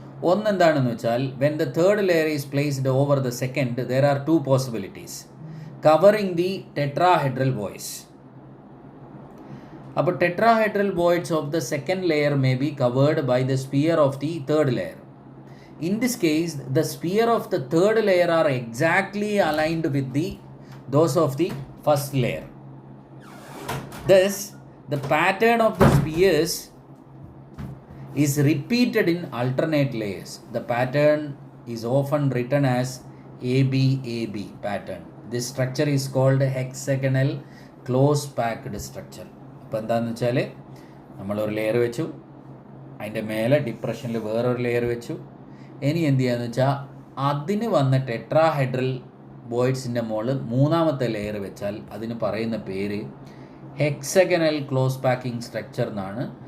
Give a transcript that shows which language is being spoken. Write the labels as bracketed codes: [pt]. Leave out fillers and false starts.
[ml] ഒന്ന് എന്താണെന്ന് വെച്ചാൽ [en] When the third layer is placed over the second there are 2 possibilities covering the tetrahedral voids. അപ്പോൾ tetrahedral voids of the second layer may be covered by the sphere of the third layer. In this case, the sphere of the third layer are exactly aligned with those of the first layer. Thus, the pattern of the spheres is repeated in alternate layers. The pattern is often written as ABAB pattern. This structure is called hexagonal close packed structure. [ml] അപ്പോൾ എന്താണെന്ന് വെച്ചാൽ നമ്മളൊരു layer വെച്ചു, അതിൻ്റെ മേലെ ഡിപ്രഷനിൽ വേറൊരു layer വെച്ചു. ഇനി എന്ത് ചെയ്യാന്ന് വെച്ചാൽ അതിന് വന്ന ടെട്രാഹെഡ്രൽ വോയിഡ്സിൻ്റെ മുകളിൽ മൂന്നാമത്തെ ലെയർ വെച്ചാൽ അതിന് പറയുന്ന പേര് ഹെക്സഗണൽ ക്ലോസ് പാക്കിംഗ് സ്ട്രക്ചർ എന്നാണ്.